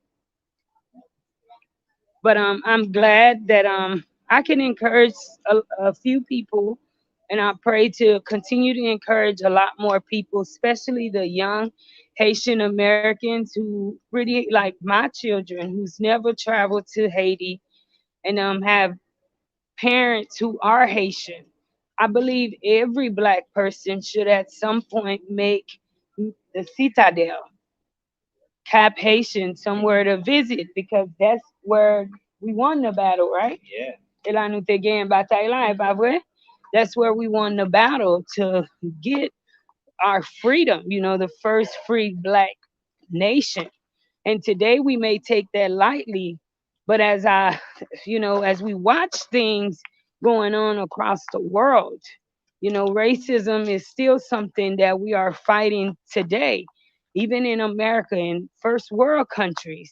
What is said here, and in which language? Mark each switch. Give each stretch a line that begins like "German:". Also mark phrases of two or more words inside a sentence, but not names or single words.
English: But I'm glad that I can encourage a few people, and I pray to continue to encourage a lot more people, especially the young Haitian Americans who really like my children who's never traveled to Haiti and have parents who are Haitian. I believe every black person should at some point make the Citadel, Cap Haitian, somewhere to visit because that's where we won the battle, right? Yeah.
Haitian Creole: Ela nou te gen batay la, e pa vre?
English: That's where we won the battle to get our freedom, the first free black nation. And today we may take that lightly, but as we watch things going on across the world, racism is still something that we are fighting today, even in America and first world countries.